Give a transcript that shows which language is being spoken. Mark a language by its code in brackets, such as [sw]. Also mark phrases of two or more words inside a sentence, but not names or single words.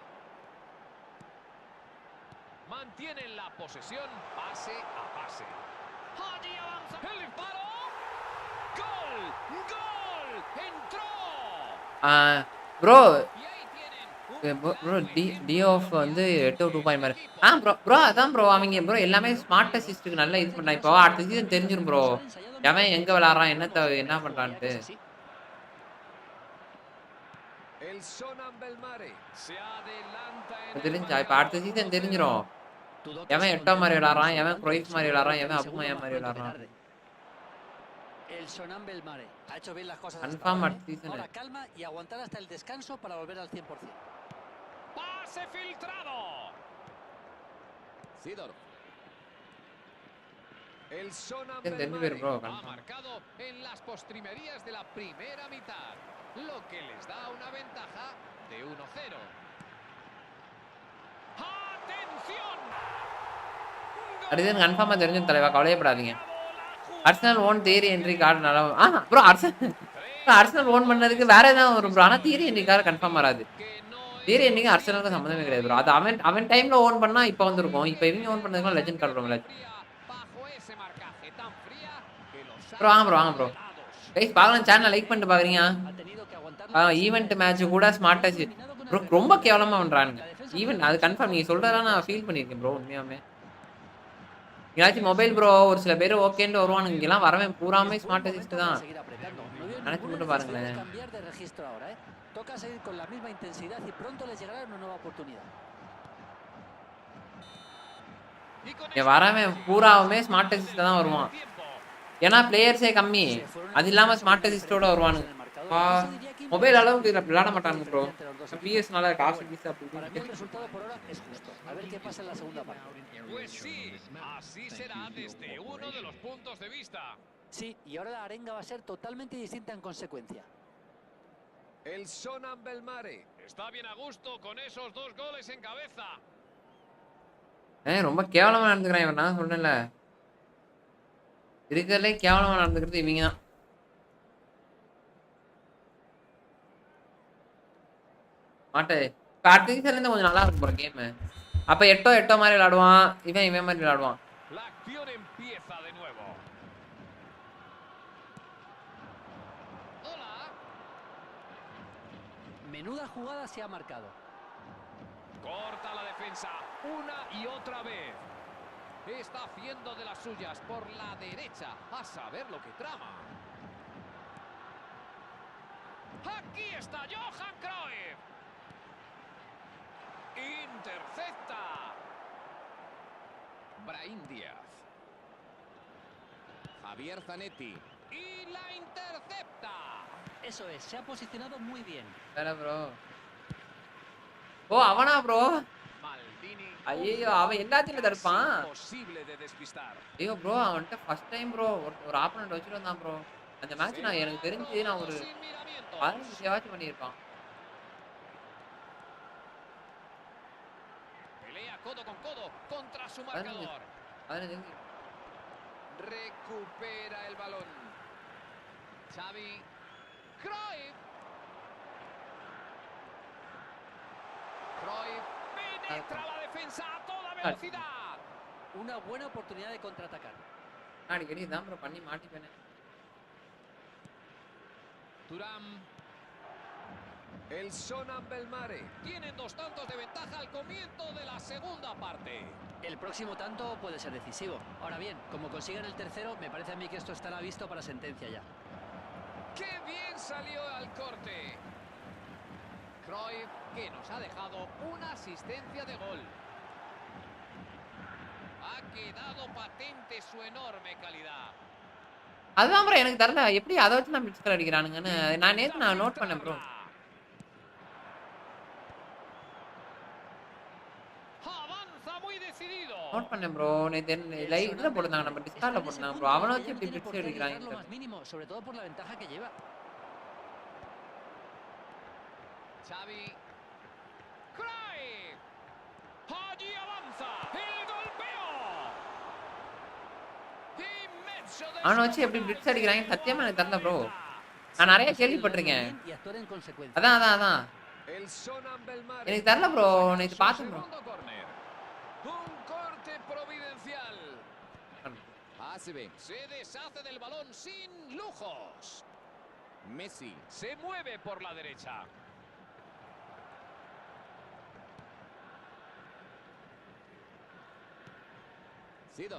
[es] Mantienen la posesión pase a pase. Allí avanza el disparo. ¡Gol! ¡Gol! ¡Entró! bro, Y ahí tienen un bro, claro D ejemplo of de lo [ta] வந்து [es] que 8 hace 2 [ta] பாயிண்ட் மாதிரி. [es] este equipo. [ta] bro அதான் ப்ரோ அவங்க ப்ரோ எல்லாமே [en] smart assist-க்கு [ta] நல்ல இது பண்ணா. இப்போ அடுத்த சீசன் தெரிஞ்சிரும் ப்ரோ. எவன் எங்க விளையாடுறான், என்ன பண்றான்ட்டு. [es] El Sonan Belmare se adelanta en el [ta] தெரிஞ்சா இப்போ அடுத்த [es] marcador [ta] சீசன் [es] 1-0. [ta] தெரிஞ்சிரும். எவன் எட்டோ மாதிரி விளையாடுறான், எவன் குரோய்ஃப் மாதிரி விளையாடுறான், எவன் அபுமாயா மாதிரி விளையாடுறான். [es] El Sonan Belmare ha hecho bien las cosas hasta [ta] கன்ஃபார்ம் [es] ahora, [ta] அடுத்த சீசன். [es] Ahora calma y aguantar hasta el descanso para volver al 100%. Pase filtrado. Sidor. El Sonan [ta] தெரிஞ்சு [es] Belmare bro, ha [ta] கன்ஃபார்ம். [es] marcado en las postrimerías de la primera mitad, lo que les da una ventaja de 1-0. ¡Atención! [ta] அடுத்து கன்ஃபார்மா தெரிஞ்சிரும் தலைவா, கவலையப்படாதீங்க. அர்சனல் ஓன் தியரி என்ட்ரி கார்டு நல்லா ப்ரோ அர்சனல் ஓன் பண்ணதுக்கு வேற ஏதாவது வரும் ப்ரோ. ஆனால் தியரி என்ட்ரி கார்டு கன்ஃபார்ம் வராது. தியரி என்ட்ரிக்கு அர்சனலுக்கு சம்மந்தமே கிடையாது ப்ரோ. அது அவன் டைம்ல ஓன் பண்ணா இப்போ வந்திருக்கும். இப்போ இவங்க ஓன் பண்ணதுக்குலாம் [en] legend card [ta] வரும். வாங்க [en] bro guys [ta] பார்க்கலாம். [en] channel like [ta] பண்ணிட்டு பாக்குறீங்க. [en] event match [ta] கூட [en] smart touch [ta] ப்ரோ ரொம்ப கேவலமா பண்றானுங்க. ஈவெண்ட் அது கன்ஃபார்ம் நீங்க சொல்றதெல்லாம் நான் ஃபீல் பண்ணியிருக்கேன் ப்ரோ. உண்மையாமே ஏதாச்சும் மொபைல் ப்ரோ ஒரு சில பேர் ஓகேன்னு வருவானுங்க. இங்கெல்லாம் வரவேன் பூராமே [en] smart assist [ta] தான். நினைச்சு மட்டும் பாருங்களேன். [es] Toca seguir con la misma intensidad y pronto les llegará una nueva oportunidad. [ta] இங்க வரவேன் பூராவுமே [en] smart assist [ta] தான் வருவான். ஏன்னா பிளேயர்ஸே கம்மி. அது இல்லாம [en] smart assist-ஓட [ta] வருவானுங்க. மொபைல் அளவுக்கு விளையாட மாட்டானுங்க ப்ரோ. பிஎஸ்னால காசு கீஸ் அப்படி. [es] Para mí el resultado por ahora es justo. A ver qué pasa en la segunda parte. Pues sí, así será desde uno de los puntos de vista. Sí, y ahora la arenga va a ser totalmente distinta en consecuencia. El Sonan Belmare está bien a gusto con esos 2 goles en cabeza. [ta] ரொம்ப கேவலமா நடந்துக்கிறான் இவன். நான் சொன்னேன்ல இருக்கிறதுலே கேவலமா நடந்துக்கிறது இவங்க தான். மாட்டே இப்போ அடுத்த சீசன்ல இருந்து கொஞ்சம் நல்லா இருக்கும் போற கேம். அப்ப எட்டோ மாதிரி விளையாடுவான். இவன் மாதிரி விளையாடுவான். [es] La acción empieza de nuevo. Hola. Menuda jugada se ha marcado. Corta la defensa una y otra vez. Está haciendo de las suyas por la derecha. A saber lo que trama. Aquí está Johan Cruyff. Intercepta. Brahim Díaz. Javier Zanetti. Y la intercepta. Eso es, se ha posicionado muy bien. [ta] ப்ரோ ஓ அவனா ப்ரோ. [es] Maldini. [ta] ஐயோ அவன் எல்லாத்தையும் தடுப்பான். [es] Imposible de despistar. [ta] ஐயோ ப்ரோ அவன்கிட்ட [en] first time [ta] ப்ரோ ஒரு ஆப்போனன்ட் வச்சுட்டு வந்தான் ப்ரோ. அந்த மேட்ச் நான் எனக்கு தெரிஞ்சு நான் ஒரு 15 சேவாச்சும் பண்ணியிருப்பான். [es] Pelea codo con codo contra su marcador. Recupera el balón. Xavi. Cruyff. Cruyff penetra la defensa a toda velocidad. Una buena oportunidad de contraatacar. [ta] அடிக்கடி தான் ப்ரோ பண்ணி மாட்டிப்பேனே. [es] Thuram. El Sonan Belmare. Tienen 2 tantos de ventaja al comienzo de la segunda parte. El próximo tanto puede ser decisivo. Ahora bien, como consigan el tercero, me parece a mí que esto estará visto para sentencia ya. ¡Qué bien salió al corte! Cruyff, que nos ha dejado una asistencia de gol. Ha quedado patente su enorme calidad. [ta] அதுதான் ப்ரோ எனக்கு தெரியல எப்படி அதை வச்சு நான் மிக்ஸ் அடிக்கிறானுங்கன்னு. நான் நோட் பண்ணேன் ப்ரோ. [es] Avanza muy decidido. [ta] நோட் பண்ணேன் ப்ரோ. நேத்து லைவ் இதுல போட்டுருந்தாங்க. நம்ம [es] Está [ta] டிஸ்கார்ட்ல [es] en ese [ta] போட்டுருந்தாங்க [es] punto [ta] ப்ரோ. [es] en el [ta] அவன [es] que [ta] வச்சு [es] ya no [ta] எப்படி [es] tiene por [ta] பிரிச்சு [es] qué arriesgar [ta] அடிக்கிறாங்கன்னு [es] lo más [ta] தெரியல. [es] mínimo, sobre todo por la ventaja que lleva. Xavi. Cruyff. Allí avanza. El golpeo. Inmenso [ta] அவன வச்சு எப்படி [es] descomunal [ta] பிரிச்சு அடிக்கிறாங்கன்னு [es] que [ta] சத்தியமா [es] iguala [ta] எனக்கு [es] la [ta] தெரியல ப்ரோ. [es] cabeza. [ta] நான் நெறைய [es] Hay que ayudarlo [ta] கேள்விப்பட்டிருக்கேன். [es] bien y actuar en consecuencia. [ta] அதான். [es] El Sonam Belmar [ta] எனக்கு தெரியல ப்ரோ. [es] intenta sacar [ta] நேத்து [es] su [ta] பார்த்தேன் ப்ரோ. [es] segundo córner. Un corte providencial. Pase bien. Se deshace del balón sin lujos. Messi se mueve por la derecha. Sidor.